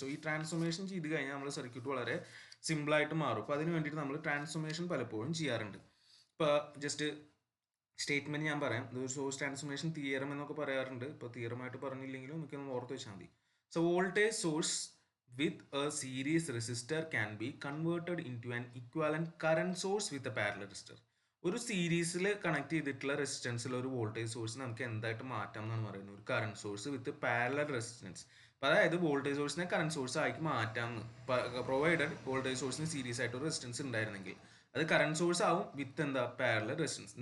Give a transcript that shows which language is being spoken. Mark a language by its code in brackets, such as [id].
[ml] So ഈ transformation ചെയ്ത് കഴിഞ്ഞാൽ നമ്മുടെ സർക്യൂട്ട് വളരെ സിമ്പിളായിട്ട് മാറും. അപ്പോൾ അതിന് വേണ്ടിയിട്ട് നമ്മൾ ട്രാൻസ്ഫോർമേഷൻ പലപ്പോഴും ചെയ്യാറുണ്ട്. ഇപ്പോൾ ജസ്റ്റ് സ്റ്റേറ്റ്മെന്റ് ഞാൻ പറയാം. ഇത് സോഴ്സ് ട്രാൻസ്ഫോർമേഷൻ തിയറം എന്നൊക്കെ പറയാറുണ്ട്. ഇപ്പോൾ തിയറമായിട്ട് പറഞ്ഞില്ലെങ്കിലും നമുക്ക് ഓർത്ത് വെച്ചാൽ മതി. [en] So voltage source with a series resistor can be converted into an equivalent current source with a parallel resistor. [ml] ഒരു സീരീസിൽ കണക്ട് ചെയ്തിട്ടുള്ള റെസിസ്റ്റൻസിൽ ഒരു വോൾട്ടേജ് സോഴ്സ് നമുക്ക് എന്തായിട്ട് മാറ്റാം എന്നാണ് പറയുന്നത്, ഒരു കറണ്ട് സോഴ്സ് വിത്ത് പാരലൽ റെസിസ്റ്റൻസ്. അപ്പോൾ അതായത് വോൾട്ടേജ് സോഴ്സിനെ കറണ്ട് സോഴ്സ് ആക്കി മാറ്റാമെന്ന്, പ്രൊവൈഡഡ് വോൾട്ടേജ് സോഴ്സിന് സീരീസ് ആയിട്ട് ഒരു റെസിസ്റ്റൻസ് ഉണ്ടായിരുന്നെങ്കിൽ അത് കറണ്ട് സോഴ്സ് ആവും വിത്ത് എന്താ പാരലൽ റെസിസ്റ്റൻസ്.